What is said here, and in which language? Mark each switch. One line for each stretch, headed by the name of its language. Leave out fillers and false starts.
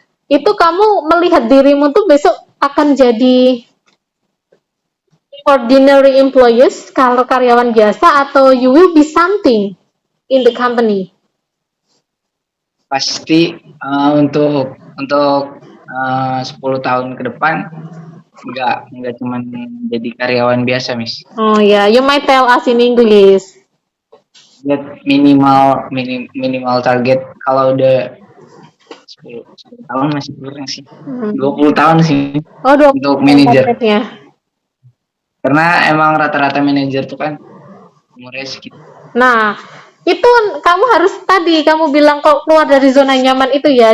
Indonesian: Itu kamu melihat dirimu tuh besok akan jadi
English: ordinary employees
Indonesian: kalau karyawan biasa, atau
English: you will be something in the company?
Indonesian: Pasti untuk 10 tahun ke depan nggak cuman jadi karyawan biasa, Miss.
English: Oh ya, you might tell us in English.
Indonesian: Minimal target kalau udah 10 tahun masih kurang sih. 20 tahun sih Oh, 20 untuk tahun manajer. targetnya. Karena emang rata-rata manajer tuh kan umurnya segitu. Nah, itu kamu harus tadi kamu bilang kok keluar dari zona nyaman itu ya.